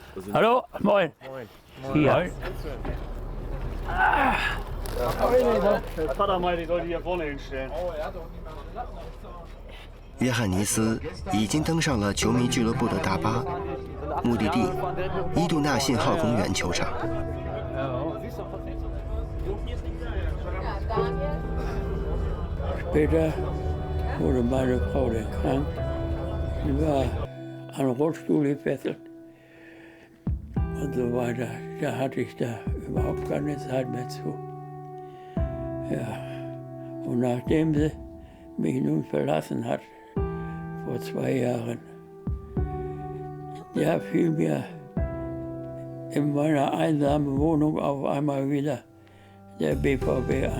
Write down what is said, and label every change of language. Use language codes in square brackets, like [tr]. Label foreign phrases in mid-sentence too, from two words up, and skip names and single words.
[de] Hallo, moin. Hier. Vater meinte, ich sollte hier vorne hinstellen. [zh] 约翰尼斯已经登上了球迷俱乐部的大巴，目的地伊杜纳信号公园球场。 [de] Später wurde meine Frau dann krank. Sie war an den Rollstuhl gefesselt und so weiter. Da hatte ich da überhaupt keine Zeit mehr zu. Ja, und nachdem sie mich nun verlassen hat, vor 2 Jahren, da fiel mir in meiner einsamen Wohnung auf einmal wieder der BVB ein.